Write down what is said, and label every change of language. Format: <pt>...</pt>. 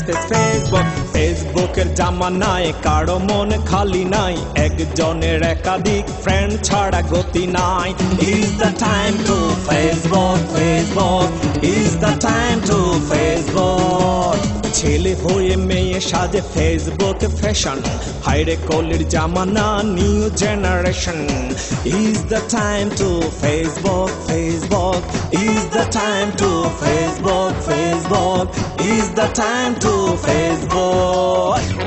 <bn>Facebook, ফেসবুকের জামানায় কারো মন খালি নাই, একজনের একাধিক ফ্রেন্ড ছাড়া গতি নাই।</bn> <en>Is the time to Facebook, Facebook, is the time to Facebook.</en> <bn>ছেলে হয়ে মেয়ে সাজে ফেসবুকে ফ্যাশন, হাইরে কলির জামানা new generation.</bn> <en>Is the time to Facebook, Facebook, is the time to Facebook, Facebook, is the time to Facebook.</en>